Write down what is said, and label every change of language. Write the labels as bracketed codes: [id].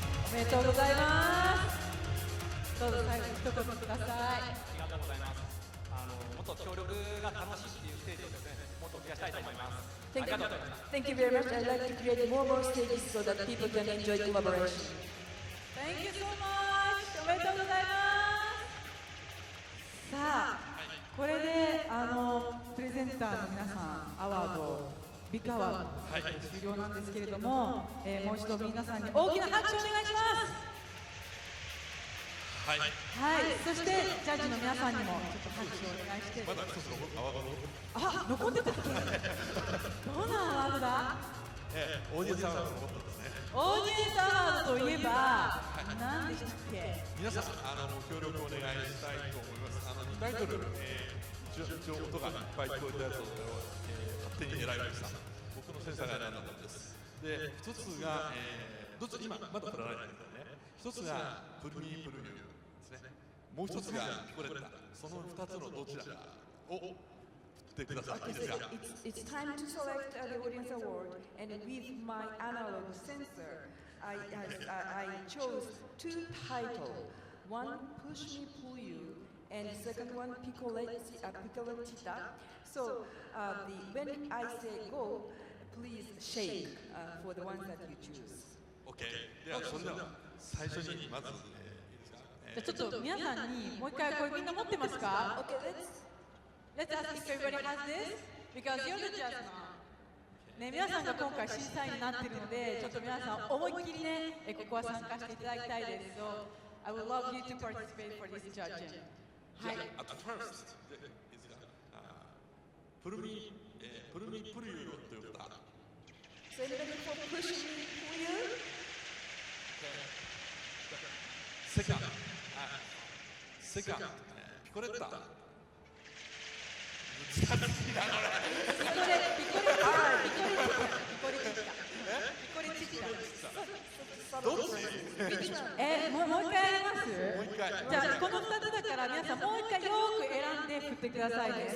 [ja] おめでとうございます。どうぞ最後に一言ください。ありがとうございます。もっと協力が楽しいっていうステージをですね、もっと増やしたいと思います。ありがとうございました。 [en] Thank you very much. I'd like to create more stages so that people can enjoy collaboration. Thank you so much. [ja] おめでとうございます。さあ、これでプレゼンターの皆さんアワード、ビッグアワード、終了なんですけれども、もう一度皆さんに大きな拍手をお願いします。はい。はい。そしてジャッジの皆さんにもちょっと拍手をお願いして。まだ一つのアワードの。あ、残ってたっけ？どんなアワードだ？オーディエンスアワードのことですね。オーディエンスアワードといえば、何でしたっけ？皆さん協力お願いしたいと思います。タイトル、一応音がいっぱい聞こえたやつを勝手に選びました。僕のセンサーが選んだものです。で、一つが、どっち今まだ振らないんですけどね。一つがプルミープルミューですね。もう一つがピコレッタ。その二つのどちらかを振ってください。いいですか？ [en] It's time to select the audience award, and with my analog sensor, I chose two titles. One, Push Me Pull You, and the second one, Picoletita. So when I say go, please shake for the ones that you choose. OK。 [ja] ではそれでは最初にまずいいですか？じゃあちょっと皆さんにもう一回これみんな持ってますか？ [en] Okay, Let's ask if everybody has this because you're the judge now. [ja] ね、皆さんが今回審査員になっているので、ちょっと皆さん思いっきりね、ここは参加していただきたいです。 [en] So, I would love you to participate for this judging. [ja] はい。 [en] At first, [ja] プルミプルユーという歌。 [en] So anybody for Push Me Pull You? Second,ピコレッタ。 [ja] ピコレッタ。これチッタ。じゃあこの2つだから皆さんもう一回よく選んで振ってくださいね。